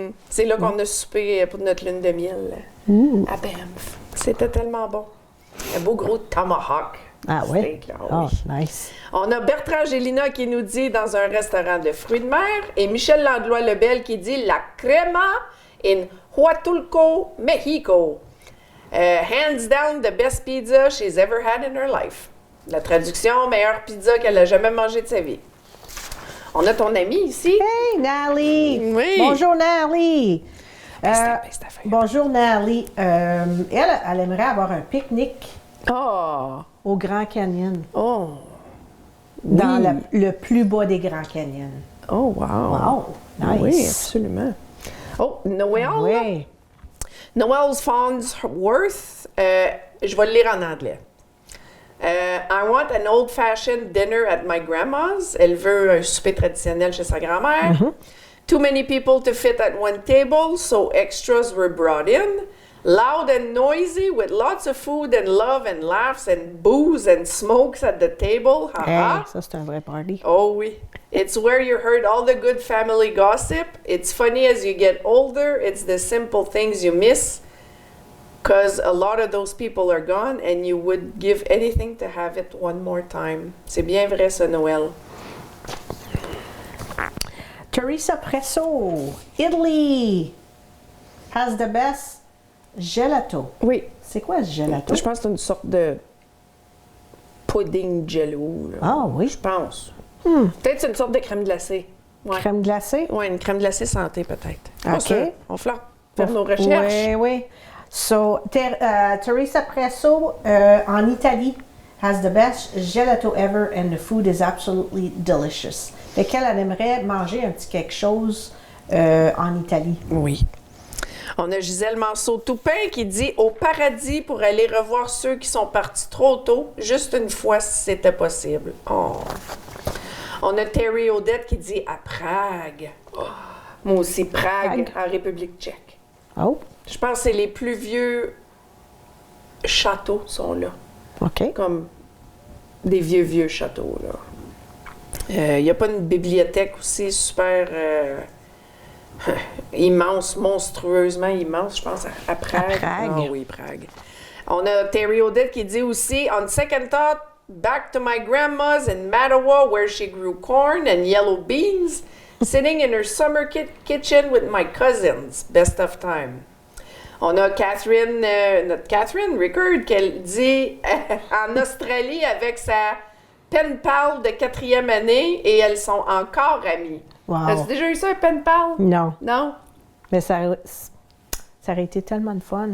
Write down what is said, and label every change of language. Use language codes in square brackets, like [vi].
[fr] C'est là qu'on a soupé pour notre lune de miel à Banff. C'était tellement bon. Un beau gros tomahawk. Ah ouais? Steak, là, Oh, oui. [en] nice. [fr] On a Bertrand Gélina qui nous dit dans un restaurant de fruits de mer et Michel Landlois-Lebel qui dit la crema in Huatulco, Mexico. [en] Hands down the best pizza she's ever had in her life. [fr] La traduction, meilleure pizza qu'elle a jamais mangée de sa vie. On a ton ami ici. Hey, Nally! Oui. Bonjour, Nally! C'est ta feuille. Bonjour, Nally. Elle aimerait avoir un pique-nique Oh! au Grand Canyon, Oh! dans Oui. le plus bas des Grands Canyons. [en] Oh, wow! Wow! Nice! [fr] Oui, absolument. Oh, Noël. Oui. [en] Noel's Farnsworth. [fr] Je vais le lire en anglais. [en] I want an old-fashioned dinner at my grandma's. [fr] Elle veut un souper traditionnel chez sa grand-mère. [en] Too many people to fit at one table, so extras were brought in. Loud and noisy, with lots of food and love and laughs and booze and smokes at the table. [fr] Hey, ça, c'est un vrai party. Oh oui. [en] It's where you heard all the good family gossip. It's funny as you get older. It's the simple things you miss. Because a lot of those people are gone and you would give anything to have it one more time. [fr] C'est bien vrai, ça, Noël. [en] Teresa Presso, Italy, has the best gelato. [fr] Oui. C'est quoi ce gelato? Je pense que c'est une sorte de pudding jello. Là. Ah oui. Je pense. Peut-être c'est une sorte de crème glacée. Ouais. Crème glacée? Oui, une crème glacée santé, peut-être. Pas OK. sûr. On flirte pour nos recherches. Oui, oui. [en] So, Teresa Presso, [fr] en Italie, [en] has the best gelato ever and the food is absolutely delicious. [fr] Lequel elle aimerait manger un petit quelque chose en Italie? Oui. On a Gisèle Manceau-Toupin qui dit « Au paradis pour aller revoir ceux qui sont partis trop tôt, juste une fois si c'était possible. » Oh. On a Terry Odette qui dit « À Prague. Oh. » Moi aussi, Prague, en République tchèque. Oh, Je pense que c'est les plus vieux châteaux sont là. OK. Comme des vieux châteaux, là. Il n'y a pas une bibliothèque aussi super immense, monstrueusement immense, je pense, à Prague. À Prague. Ah oui, Prague. On a Terry Odette qui dit aussi, [en] on second thought, back to my grandma's in Mattawa where she grew corn and yellow beans, sitting in her summer kitchen with my cousins. Best of time. [fr] On a Catherine, notre Catherine Rickard, qui dit en Australie avec sa pen pal de 4e année et elles sont encore amies. [en] Wow. [fr] As-tu déjà eu ça, un pen pal? Non. Non? Mais ça aurait été tellement de fun.